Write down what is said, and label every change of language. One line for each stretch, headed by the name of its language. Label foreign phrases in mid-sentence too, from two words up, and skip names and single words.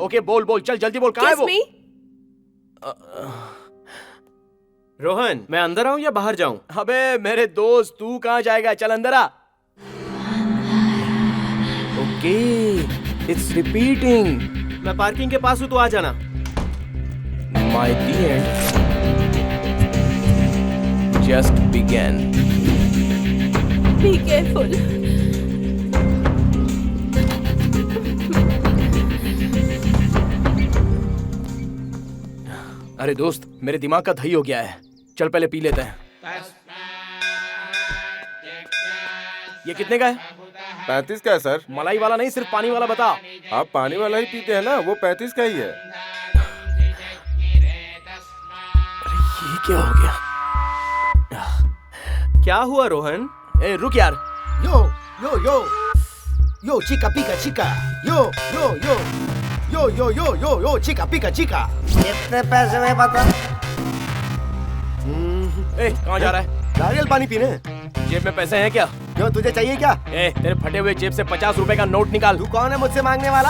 Hindi: ओके, बोल बोल, चल जल्दी बोल, कहाँ है वो? रोहन, मैं अंदर आऊं या बाहर जाऊं? अबे मेरे दोस्त, तू कहाँ जाएगा? चल अंदर आ।
English: okay, it's repeating.
Hindi: मैं पार्किंग के पास हूँ, तो आ जाना।
English: My the end just began. Be careful.
Hindi: अरे दोस्त, मेरे दिमाग का दही हो गया है। चल पहले पी लेते हैं। ये कितने का है? 35 का है सर। मलाई वाला नहीं, सिर्फ पानी वाला बता। आप पानी वाला ही पीते हैं ना, वो 35 का ही है। अरे ये क्या हो गया? क्या हुआ रोहन? ए रुक यार। यो यो यो यो चिका पिका चिका यो यो यो यो यो यो यो यो चिका पिका चिका। कितने पैसे में बता? ए कहाँ जा रहा है? नारियल पानी पीने। जेब में पैसे हैं क्या? क्यों, तुझे चाहिए क्या? ए, तेरे फटे हुए जेब से 50 रुपए का नोट निकाल। तू कौन है मुझसे मांगने वाला?